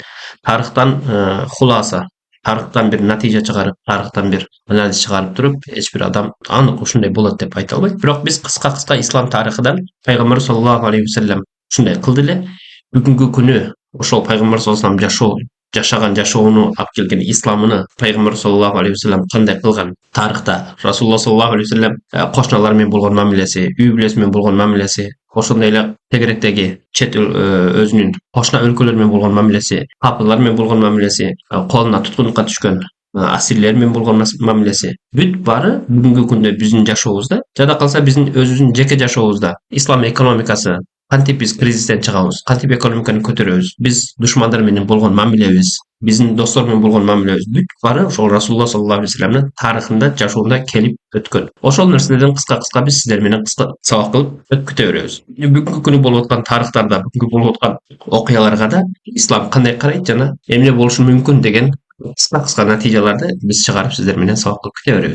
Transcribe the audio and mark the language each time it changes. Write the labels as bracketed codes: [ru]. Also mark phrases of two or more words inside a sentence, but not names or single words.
[ky] Тарыхтан хуласа, тарыхтан бир натыйжа чыгарып, тарыхтан бир анализ чыгарып туруп, эч бир адам анык ушундай болот деп айта албайт. Бирок биз кыска ислам тарыхыдан пайгамбар [ar] صلى الله عليه وسلم [ky] ушундай кылды эле. Бүгүнкү күнү ошол пайгамбар [ar] صلى الله عليه وسلم [ky] жашаган жашоону алып келген исламыны пайгамбар [ar] صلى الله عليه وسلم [ky] кандай кылган тарыхта Расулулла [ar] صلى الله عليه وسلم [ky] кошуналар менен болгон мамилеси, үй бүлөсү менен болгон мамилеси, ошондой эле тегеректеги чет өзүнүн кошуна өлкөлөр менен болгон мамилеси, капылар менен болгон мамилеси, колуна туткунлукка түшкөн асирлер менен болгон мамилеси бүт баары бүгүнкү күндө биздин жашообузда, жада калса биздин өзүбүздүн жеке жашообузда ислам экономикасы кантип биз кризистен чыгабыз, кантип экономиканы көтөрөбүз, биз душмандар менен болгон мамилебиз, биздин достор менен болгон мамилебиз бүт баары ошол Расулулла [ar] صلى الله عليه وسلم [ky] тарыхында, жашоонда келип өткөн. Ошол нерселерден кыска биз сиздер менен кыска сабак кылып өткүтө беребиз. Бүгүнкү күнү болуп аткан тарыхтарда, бүгүнкү болуп аткан окуяларга да ислам кандай карайт жана эмне болушу мүмкүн деген кыска натыйжаларды биз чыгарып сиздер менен сабак кылып кете беребиз.